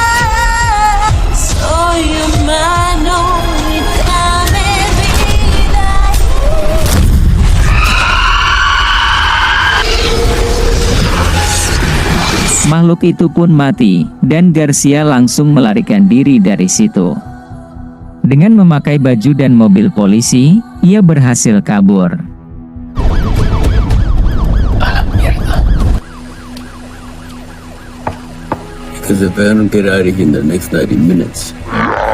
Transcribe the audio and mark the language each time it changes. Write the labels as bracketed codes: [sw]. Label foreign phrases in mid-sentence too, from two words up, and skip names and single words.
[es] Soy humano y dame vida. [id] Makhluk itu pun mati, dan Garcia langsung melarikan diri dari situ. Dengan memakai baju dan mobil polisi, ia berhasil kabur. [en] Because if I don't get out of here in the next 90 minutes,